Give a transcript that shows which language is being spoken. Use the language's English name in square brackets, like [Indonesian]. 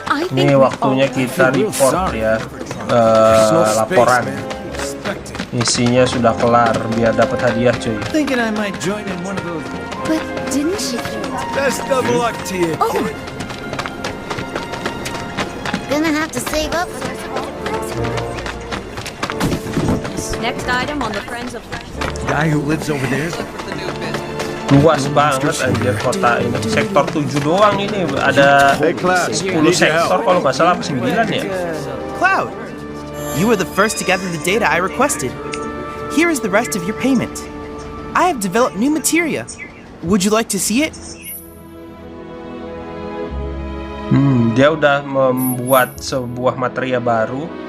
[Indonesian] Ini waktunya kita report ya. Laporan misinya sudah kelar biar dapat hadiah, cuy. [English] Thinking I might join in one of those. But didn't she? Best of luck to you, kid. Gonna have to save up. Next item on the Friends of. Guy who lives over there. [Indonesian] Luas banget anjir kota ini. Sektor 7 doang ini ada 10 sektor kalau nggak salah, 9 ya. [English] Cloud, you were the first to gather the data I requested. Here is the rest of your payment. I have developed new materia. Would you like to see it? [Indonesian] Dia udah membuat sebuah materia baru.